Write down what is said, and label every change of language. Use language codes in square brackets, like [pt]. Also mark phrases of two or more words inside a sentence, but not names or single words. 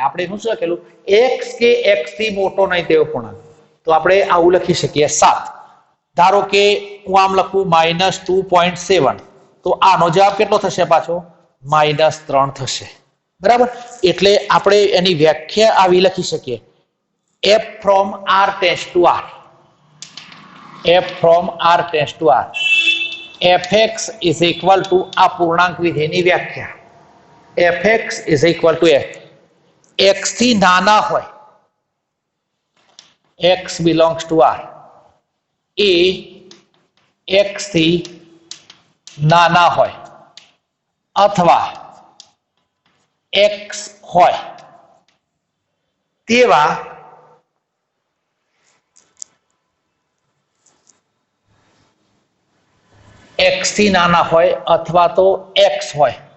[gu] આપણે શું લખેલું? x કે x થી મોટો નહીં તેવો પૂર્ણાંક. તો આપણે આવું લખી શકીએ 7. ધારો કે હું આમ લખું -2.7 તો આનો જવાબ કેટલો થશે? પાછો -3 થશે. બરાબર. એટલે આપણે એની વ્યાખ્યા આવી લખી શકીએ, [en] f from r tends to r. f from r tends to r. fx is equal to [gu] આ પૂર્ણાંક વિધેયની વ્યાખ્યા. [en] fx is equal to f. [gu] x થી નાના હોય, [en] x belongs to r, [gu] એ x થી નાના હોય અથવા x હોય તેવા x થી નાના હોય અથવા તો x હોય,